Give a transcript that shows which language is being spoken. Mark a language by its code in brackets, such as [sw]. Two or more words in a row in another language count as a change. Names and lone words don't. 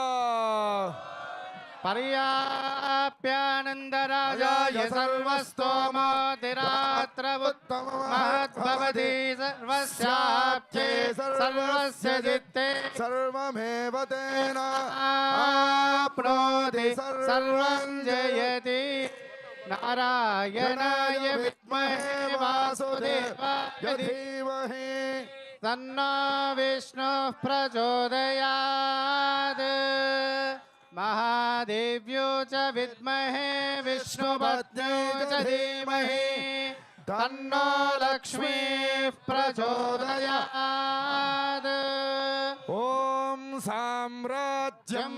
[sa] పర్యాప్యానందరాజాయ సర్వస్తోమోతిరాత్ర మహద్భవతి సర్వస్యాప్తే సర్వస్య చిత్తే సర్వమేవ తేన ఆప్నోతి సర్వం జయతి. నారాయణాయ విద్మహే వాసుదేవాయ ధీమహి తన్నో విష్ణుః ప్రచోదయాత్. महादेव्यो च विद्महे विष्णुपत्न्यो च धीमहि तन्नो लक्ष्मीः प्रचोदयात्. ओम साम्राज्यं